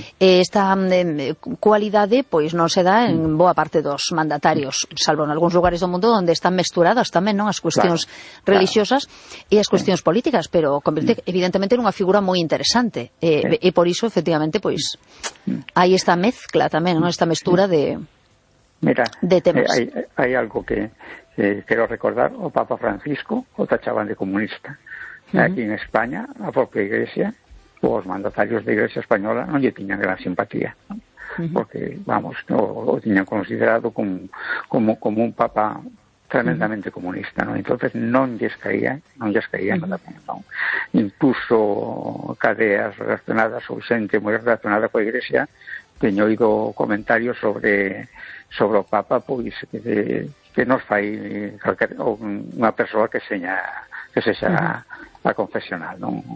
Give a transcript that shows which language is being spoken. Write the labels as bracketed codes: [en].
[gl] Esta cualidade pois non se dá en boa parte dos mandatarios, salvo en algúns lugares do mundo onde están mesturadas tamén, non, as cuestións religiosas e as cuestións políticas, pero convirte evidentemente nunha figura moi interesante, e por iso efectivamente pois hai esta mezcla tamén, non, esta mestura de mira, de temas. [es] Hay algo que quiero recordar. [gl] O Papa Francisco o tachaban de comunista. Aquí en España, a propia Iglesia, os mandatarios de Iglesia Española non lle tiñan gran simpatía. Porque, vamos, o tiñan considerado como un Papa tremendamente comunista, ¿no? Entonces non lles caía nada bien, ¿no? Incluso cadeas relacionadas, ou xente moi relacionada coa Iglesia, teño oído comentarios sobre o Papa, pois que nos fai unha persoa que sexa a confesional, non?